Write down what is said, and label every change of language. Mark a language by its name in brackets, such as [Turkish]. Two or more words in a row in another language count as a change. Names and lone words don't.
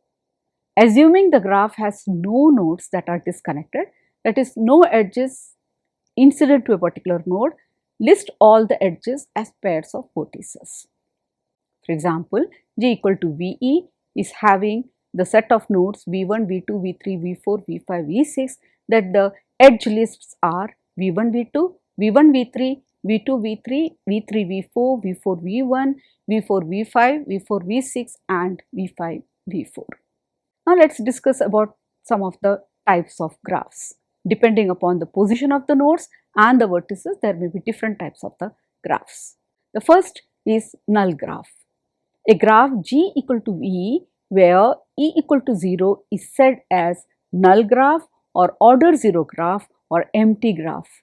[English] Assuming the graph has no nodes that are disconnected, that is, no edges incident to a particular node, list all the edges as pairs of vertices. For example, G equal to VE is having the set of nodes V1, V2, V3, V4, V5, V6, that the edge lists are V1, V2, V1, V3, V2, V3, V3, V4, V4, V1, V4, V5, V4, V6 and V5, V4. Now, let us discuss about some of the types of graphs. Depending upon the position of the nodes and the vertices, there may be different types of the graphs. The first is null graph. A graph G equal to E where E equal to 0 is said as null graph or order 0 graph or empty graph.